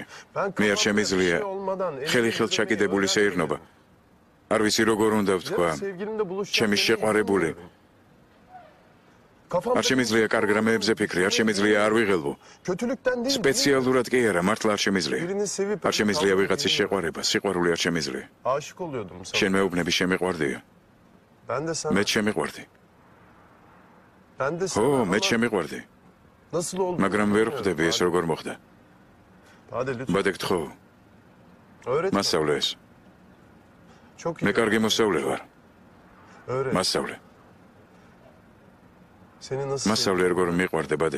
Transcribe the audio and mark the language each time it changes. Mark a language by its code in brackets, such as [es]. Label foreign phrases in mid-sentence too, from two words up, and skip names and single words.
[ka] მე არ შემიძლია ხელი ხელთ ჩაკიდებული სეირნობა. არ ვიცი როგორ უნდა ვთქვა. ჩემი შეყვარებული. არ შემიძლია კარგ რამეებზე ფიქრი, არ შემიძლია არ ვიღელვო. სპეციალურად კი არა, მართლა არ შემიძლია. არ შემიძლია ვიღაცის შეყვარება, სიყვარული არ შემიძლია. [tr] aşık oluyordum sana. [ka] შენ მეუბნები შემიყვარდია. [tr] Ben de sana. [ka] მე შემიყვარდი. ო, მე შემიყვარდი. მაგრამ ვერ ხვდები ეს როგორ მოხდა. ბადე გთხოვ. მასწავლე ეს. მე კარგი მოსწავლე ვარ. მასწავლე. მასწავლე როგორ მიყვარდე ბადე.